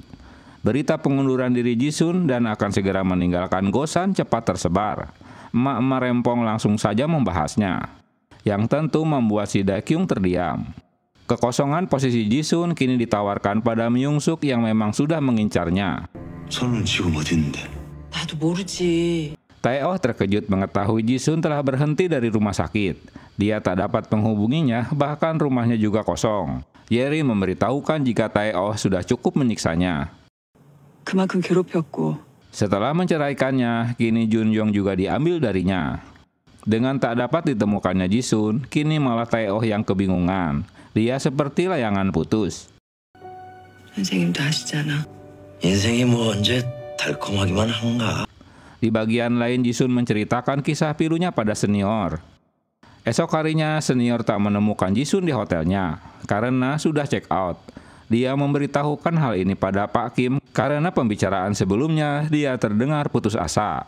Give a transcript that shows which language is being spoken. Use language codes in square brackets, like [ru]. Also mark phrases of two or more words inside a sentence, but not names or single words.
[id] Berita pengunduran diri Jisun dan akan segera meninggalkan Gosan cepat tersebar. Emak-emak rempong langsung saja membahasnya, yang tentu membuat si Daekyung terdiam. Kekosongan posisi Jisun kini ditawarkan pada Myung Suk yang memang sudah mengincarnya. [ko] 나도 모르지. [id] Tae-oh terkejut mengetahui Jisun telah berhenti dari rumah sakit. Dia tak dapat menghubunginya, bahkan rumahnya juga kosong. Yeri memberitahukan jika Tae-oh sudah cukup menyiksanya. [ko] 그만큼 괴롭혔고. [id] Setelah menceraikannya, kini Jun Yong juga diambil darinya. Dengan tak dapat ditemukannya Jisun, kini malah Tae-oh yang kebingungan. Dia seperti layangan putus. [ko] 선생님도 아시잖아. 인생이 뭐 언제 달콤하기만 한가. [id] Di bagian lain Jisun menceritakan kisah pilunya pada senior. Esok harinya senior tak menemukan Jisun di hotelnya karena sudah [en] check out. [id] Dia memberitahukan hal ini pada Pak Kim karena pembicaraan sebelumnya dia terdengar putus asa.